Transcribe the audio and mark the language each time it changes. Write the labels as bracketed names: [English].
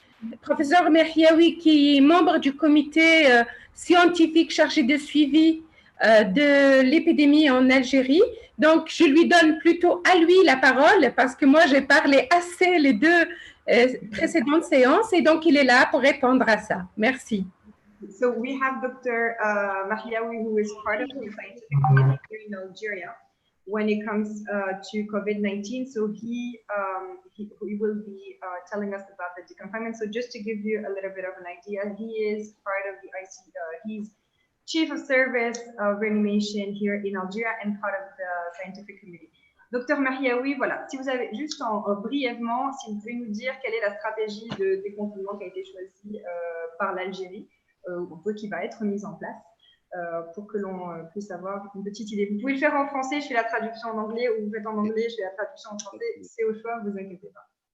[French] Le professeur Mahiaoui qui est membre du comité scientifique chargé de suivi de l'épidémie en Algérie. Donc, je lui donne plutôt à lui la parole parce que moi, j'ai parlé assez les deux précédentes séances et donc il est là pour répondre à ça. Merci. [English] So we have Dr. Mahiaoui, who is part of the scientific committee here in Algeria when it comes to COVID-19. So he will be telling us about the deconfinement. So just to give you a little bit of an idea, he is part of the he's Chief of Service of Reanimation here in Algeria and part of the scientific committee. [French] Docteur Mahiaoui, voilà, si vous avez juste brièvement, si vous pouvez nous dire quelle est la stratégie de déconfinement qui a été choisie par l'Algérie, qui va être mise en place pour que l'on puisse avoir une petite idée. Vous pouvez le faire en français, je fais la traduction en anglais, ou vous faites en anglais, je fais la traduction en français, c'est au choix, ne vous inquiétez pas.